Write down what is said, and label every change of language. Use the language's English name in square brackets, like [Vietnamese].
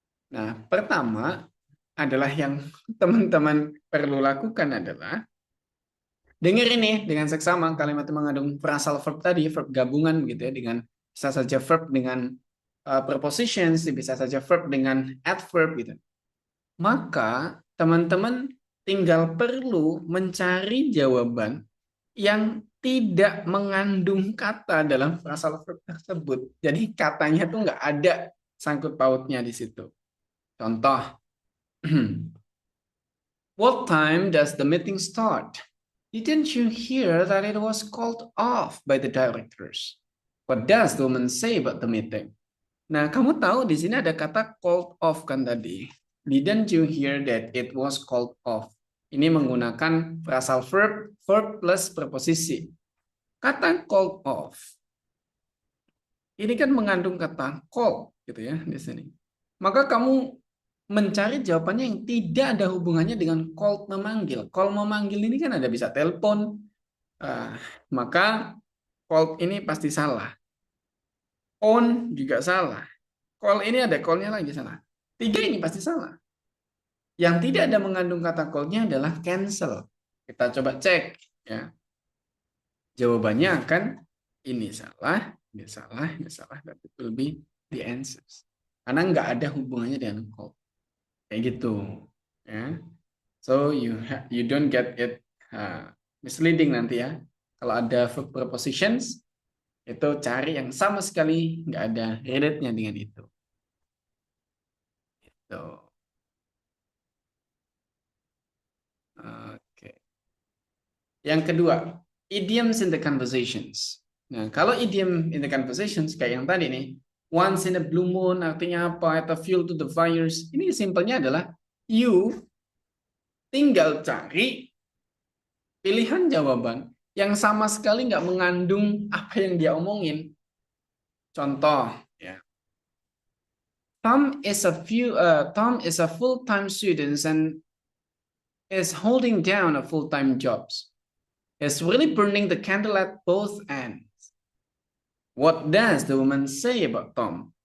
[Indonesian] Nah, pertama adalah yang teman-teman perlu lakukan adalah dengar ini dengan seksama kalimat yang mengandung phrasal verb tadi, verb gabungan gitu ya, dengan bisa saja verb dengan prepositions, bisa saja verb dengan adverb gitu. Maka teman-teman tinggal perlu mencari jawaban yang tidak mengandung kata dalam phrasal verb tersebut. Jadi katanya tuh nggak ada sangkut pautnya di situ. Contoh, [English] what time does the meeting start? Didn't you hear that it was called off by the directors? What does the woman say about the meeting? [Indonesian] Nah, kamu tahu di sini ada kata called off kan tadi. [English] Didn't you hear that it was called off? [Indonesian] Ini menggunakan phrasal verb, verb plus preposisi. Kata called off. Ini kan mengandung kata call gitu ya di sini. Maka kamu mencari jawabannya yang tidak ada hubungannya dengan call memanggil. Call memanggil ini kan ada bisa telepon. Maka call ini pasti salah. On juga salah. Call ini ada call-nya lagi salah. 3 ini pasti salah. Yang tidak ada mengandung kata call-nya adalah cancel. Kita coba cek. Ya. Jawabannya akan ini salah, Dia salah, [English] that it will be the answers. [Indonesian] Karena nggak ada hubungannya dengan call. Kayak gitu. Ya. [English] So you don't get it misleading [Indonesian] nanti ya. Kalau ada verb prepositions, itu cari yang sama sekali nggak ada relate-nya dengan itu. Gitu. Oke. Yang kedua, [English] idioms in the conversations. [Indonesian] Nah, kalau idiom in the conversations kayak yang tadi nih, [English] once in a blue moon [Indonesian] artinya apa? Atau [English] fuel to the fires. [Indonesian] Ini simpelnya adalah you tinggal cari pilihan jawaban yang sama sekali nggak mengandung apa yang dia omongin. Contoh, ya. [English] Tom is a full-time student and is holding down a full-time job. He's really burning the candle at both ends. What does the woman say about Tom?